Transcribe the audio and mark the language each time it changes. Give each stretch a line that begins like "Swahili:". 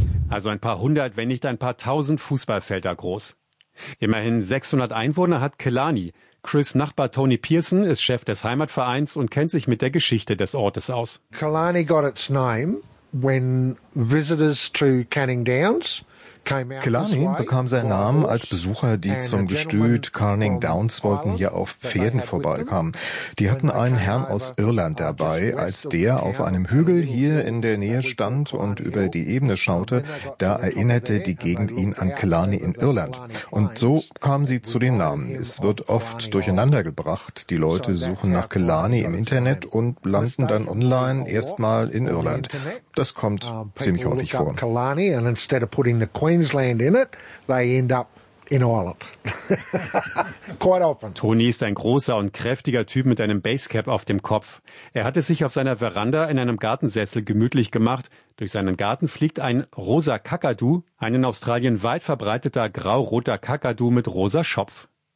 German: Also ein paar hundert, wenn nicht ein paar tausend Fußballfelder groß. Immerhin 600 Einwohner hat Killarney. Chris Nachbar Tony Pearson ist Chef des Heimatvereins und kennt sich mit der Geschichte des Ortes aus.
English: Killarney got its name when visitors to Canning Downs
German: Killarney bekam seinen Namen, als Besucher, die zum Gestüt Canning Downs wollten, hier auf Pferden vorbeikamen. Die hatten einen Herrn aus Irland dabei. Als der auf einem Hügel hier in der Nähe stand und über die Ebene schaute, da erinnerte die Gegend ihn an Killarney in Irland. Und so kamen sie zu den Namen. Es wird oft durcheinander gebracht. Die Leute suchen nach Killarney im Internet und landen dann online erstmal in Irland. Das kommt ziemlich häufig vor.
English: Queensland in it, they end up in Ireland. Quite often.
German: Tony ist ein großer und kräftiger Typ mit einem Basecap auf dem Kopf. Er hatte sich auf seiner Veranda in einem Gartensessel gemütlich gemacht. Durch seinen Garten fliegt ein rosa Kakadu, ein in Australien weit verbreiteter grau-roter Kakadu mit rosa Schopf.